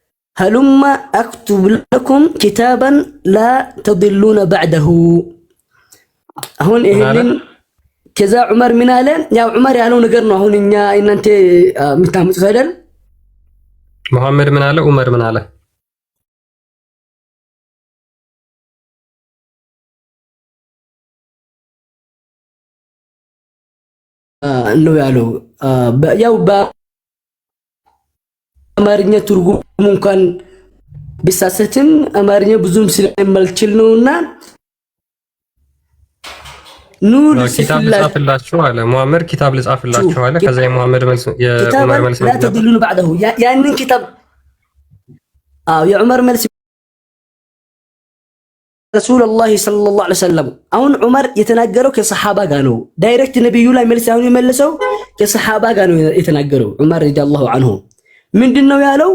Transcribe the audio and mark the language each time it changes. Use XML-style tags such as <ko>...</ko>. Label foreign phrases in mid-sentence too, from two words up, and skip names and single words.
<ar>هلما أكتب لكم كتابا لا تضلون بعده</ar> <am>አሁን ይሄንን ከዛ ዑመር ምን አለ? ያው ዑመር ያለው ነገር ነው። አሁን እኛ እናንተ የምታምጡት አይደል? መሐመድ ምን አለ? ዑመር ምን አለ? ነው ያለው። ያው በአማርኛ ትርጉሙ እንኳን ቢሳሰትም አማርኛ ብዙም ስለማልችል ነውና ኑር ኪታብ ልጻፍላችሁ አለ ሙሐመድ። ኪታብ ልጻፍላችሁ አለ። ከዛ የሙሐመድ መልስ የዑመር መልስ</am> <ar>لا تدلون بعده</ar> <am>ያንን ኪታብ የዑመር መልስ</am> <ar>رسول الله صلى الله عليه وسلم</ar> <am>አሁን ዑመር የተናገረው ከሰሃባ ጋር ነው። ዳይሬክት ነብዩ ላይ መልስ አሁን የመለሰው ከሰሃባ ጋር ነው የተናገረው። ዑመር</am> <ar>رضي الله عنه</ar> <am>ምንድነው ያለው?</am>